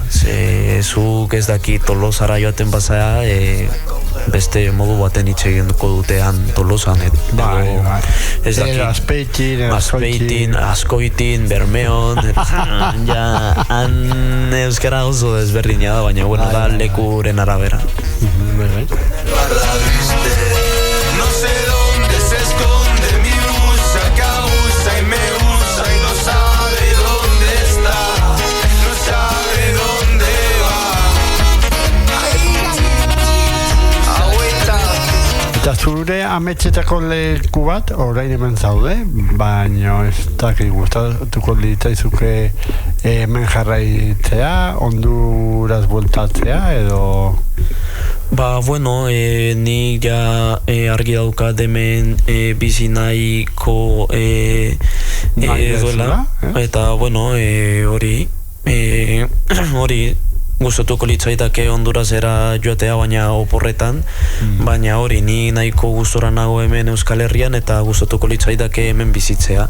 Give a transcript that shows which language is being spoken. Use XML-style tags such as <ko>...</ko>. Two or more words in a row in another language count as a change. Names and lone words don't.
<eu>Ze zuk ez dakit Tolosara joaten bazara, beste modu baten hitz egingo dutean Tolosan. Bai. Ez dakit, Azpeitin, Azkoitin, Bermeon, han euskara oso desberdina da, baina bueno, da lekuren arabera.</eu> <es>Guarda, viste, no sé dónde se esconde mi blusa que abusa y me usa y no sabe dónde está, no sabe dónde va. Agüita.</es> <eu>Eta zure ametxetako leku bat, orain hemen zaude, baina ez dakit gustatuko litzaizuke hemen jarraitzea, Honduras bueltatzea, edo... Ba, bueno, nik ja argi daukat hemen bizi nahiko duela, eta, bueno, hori gustatuko litzaidake Hondurasera joatea, baina oporretan, baina hori, ni nahiko gustora nago hemen Euskal Herrian, eta gustatuko litzaidake hemen bizitzea.</eu>